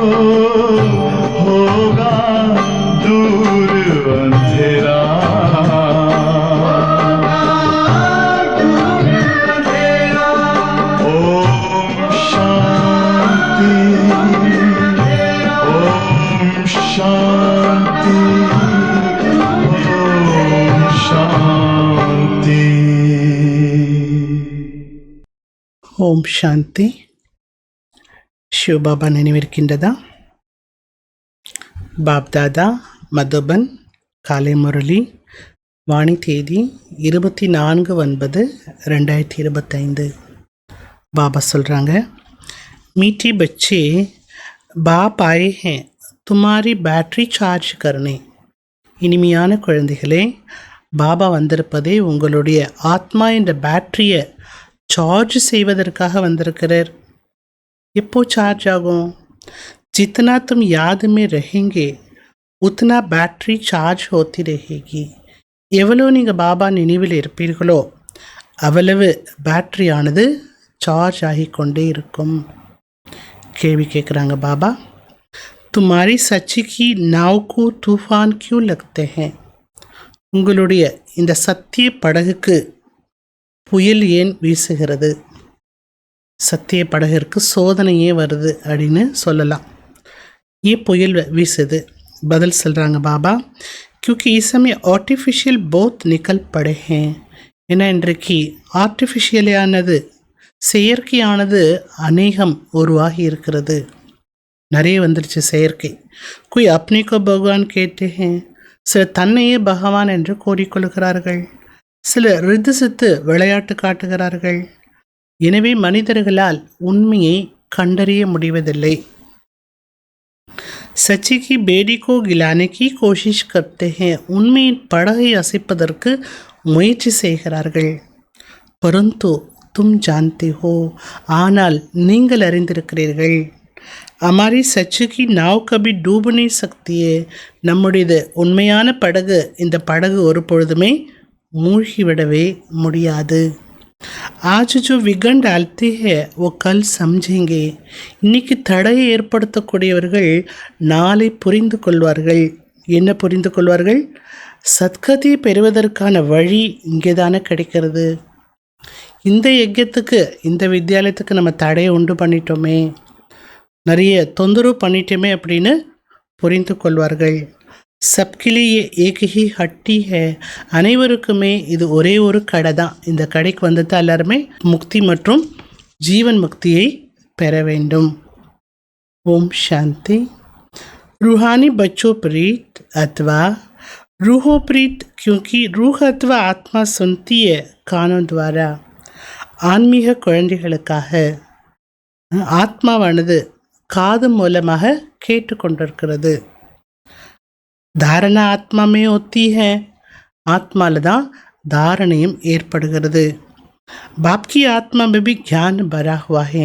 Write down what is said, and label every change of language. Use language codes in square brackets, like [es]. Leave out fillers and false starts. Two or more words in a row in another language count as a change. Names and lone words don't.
[hi] होगा दूर अंधेरा ओम शांति ओम शांति ओम शांति [ta] ஓம் சாந்தி. சிவபாபா நினைவிருக்கின்றதா? பாப்தாதா மதுபன் காலை முரளி வாணி தேதி 24/9/2025. பாபா சொல்கிறாங்க, [hi] मीठी बच्चे बाप आए हैं तुम्हारी बैटरी चार्ज करने. [ta] இனிமையான குழந்தைகளே, பாபா வந்திருப்பதே உங்களுடைய ஆத்மா என்ற பேட்டரியை சார்ஜ் செய்வதற்காக வந்திருக்கிறார். எப்போ சார்ஜ் ஆகும்? [hi] जितना तुम याद में रहेंगे उतना बैटरी चार्ज होती रहेगी. [ta] எவ்வளோ நீங்கள் பாபா நினைவில் இருப்பீர்களோ அவ்வளவு பேட்டரியானது சார்ஜ் ஆகிக்கொண்டே இருக்கும். கேள்வி கேட்குறாங்க பாபா, [hi] तुम्हारी सच्ची की नाव को तूफान क्यों लगते हैं? [ta] உங்களுடைய இந்த சத்திய படகுக்கு புயல் ஏன் வீசுகிறது? சத்திய படகிற்கு சோதனையே வருது அப்படின்னு சொல்லலாம். ஏன் புயல் வீசுது? பதில் சொல்கிறாங்க பாபா, [hi] क्योंकि इस समय आर्टिफिशियल बहुत निकल पड़े हैं. [ta] ஏன்னா இன்றைக்கு ஆர்டிஃபிஷியலானது செயற்கையானது அநேகம் உருவாகி இருக்கிறது. நிறைய வந்துருச்சு செயற்கை. [hi] कोई अपने को भगवान कहते हैं. [ta] சிலர் தன்னையே பகவான் என்று கூறிக்கொள்கிறார்கள். சிலர் ரித்து சித்து விளையாட்டு காட்டுகிறார்கள். எனவே மனிதர்களால் உண்மையை கண்டறிய முடிவதில்லை. [hi] सच्ची की बेड़ी को गिलाने की कोशिश करते हैं. [ta] உண்மையின் படகை அசைப்பதற்கு முயற்சி செய்கிறார்கள். [hi] परंतु तुम जानते हो, [ta] ஆனால் நீங்கள் அறிந்திருக்கிறீர்கள், [hi] हमारी सच्ची की नाव कभी डूब नहीं सकती है. [ta] நம்முடையது உண்மையான படகு, இந்த படகு ஒரு பொழுதுமே மூழ்கிவிடவே முடியாது. [hi] आज जो विघन डालते हैं वो कल समझेंगे. [ta] இன்னைக்கு தடையை ஏற்படுத்தக்கூடியவர்கள் நாளை புரிந்து கொள்வார்கள். என்ன புரிந்து கொள்வார்கள்? சத்கதியை பெறுவதற்கான வழி இங்கே தானே கிடைக்கிறது. இந்த யஜ்யத்துக்கு, இந்த வித்யாலயத்துக்கு நம்ம தடையை உண்டு பண்ணிட்டோமே, நிறைய தொந்தரவு பண்ணிட்டோமே அப்படின்னு புரிந்து கொள்வார்கள். [hi] सबके लिए एक ही हट्टी है. [ta] அனைவருக்குமே இது ஒரே ஒரு கடை தான். இந்த கடைக்கு வந்துட்டு எல்லாருமே முக்தி மற்றும் ஜீவன் முக்தியை பெற வேண்டும். ஓம் சாந்தி. [hi] रूहानी बच्चों प्रीत अथवा रूहो प्रीत, क्योंकि रूह अथवा आत्मा सुनती है कानों द्वारा. [ta] ஆன்மீக குழந்தைகளுக்காக ஆத்மாவானது காது மூலமாக கேட்டுக்கொண்டிருக்கிறது. [hi] धारणा आत्मा में होती है. [ta] ஆத்மாவில் தான் தாரணையும் ஏற்படுகிறது. [hi] बाप की आत्मा में भी ज्ञान भरा हुआ है.